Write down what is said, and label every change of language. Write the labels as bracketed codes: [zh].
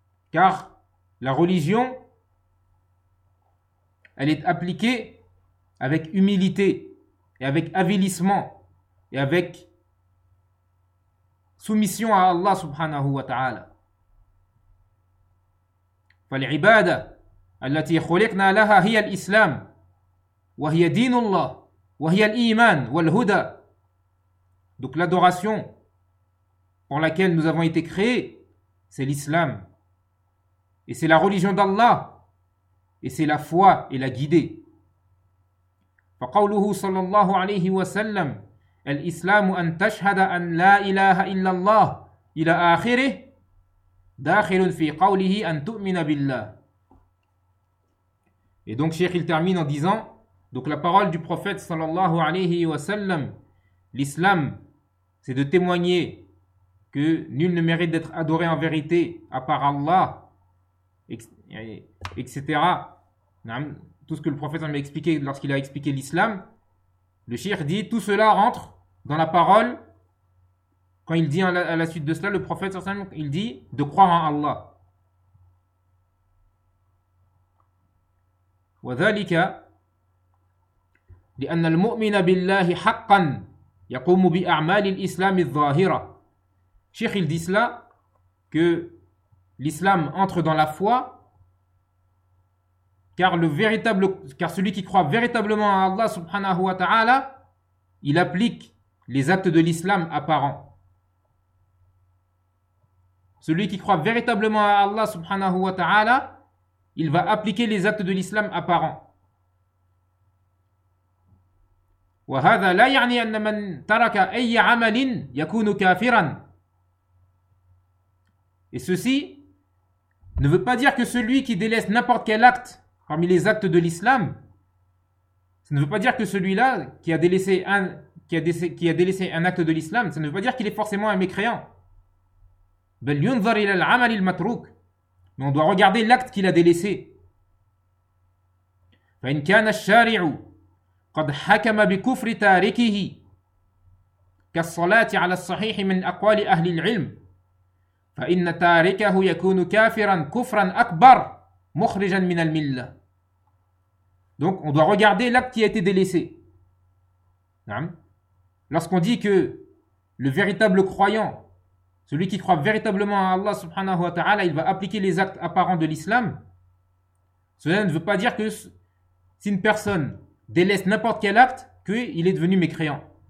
[fr] Car la religion, elle est appliquée avec humilité et avec avilissement et avec soumission à Allah subhanahu wa ta'ala. [ar] فالعبادة التي خلقنا لها هي الإسلام وهي دين الله وهي الإيمان والهدى. [fr] Donc l'adoration pour laquelle nous avons été créés, c'est l'islam. Et c'est la religion d'Allah. Et c'est la foi et la guidée. [ar] فقوله صلى الله عليه وسلم الإسلام أن تشهد أن لا إله إلا الله إلى آخره داخل في قوله أن تؤمن بالله. [fr] Et donc Cheikh il termine en disant, donc la parole du prophète sallallahu alayhi wa sallam, l'islam, c'est de témoigner que nul ne mérite d'être adoré en vérité à part Allah, etc. Tout ce que le prophète a expliqué lorsqu'il a expliqué l'islam, le Cheikh dit tout cela rentre dans la parole. Quand il dit à la suite de cela, le prophète, il dit de croire en Allah. [ar] وذلك لأن المؤمن بالله حقا يقوم بأعمال الإسلام الظاهرة. [fr] Cheikh, il dit cela, que l'islam entre dans la foi, car celui qui croit véritablement en Allah subhanahu wa ta'ala, il applique les actes de l'islam apparents. Celui qui croit véritablement à Allah subhanahu wa ta'ala, il va appliquer les actes de l'islam apparents. [ar] وهذا لا يعني أن من ترك أي عمل يكون كافرا. [fr] Et ceci ne veut pas dire que celui qui délaisse n'importe quel acte parmi les actes de l'islam, ça ne veut pas dire que celui-là qui a délaissé un acte de l'islam, ça ne veut pas dire qu'il est forcément un mécréant. [ar] بل ينظر إلى العمل المتروك. [fr] Mais on doit regarder l'acte qu'il a délaissé. [ar] فإن كان الشارع قد حكم بكفر تاركه كالصلاة على الصحيح من أقوال أهل العلم فإن تاركه يكون كافرا كفرا أكبر مخرجا من الملة. [fr] Donc on doit regarder l'acte qui a été délaissé. Lorsqu'on dit que le véritable croyant, celui qui croit véritablement à Allah subhanahu wa ta'ala, il va appliquer les actes apparents de l'islam. Cela ne veut pas dire que si une personne délaisse n'importe quel acte, qu'il est devenu mécréant.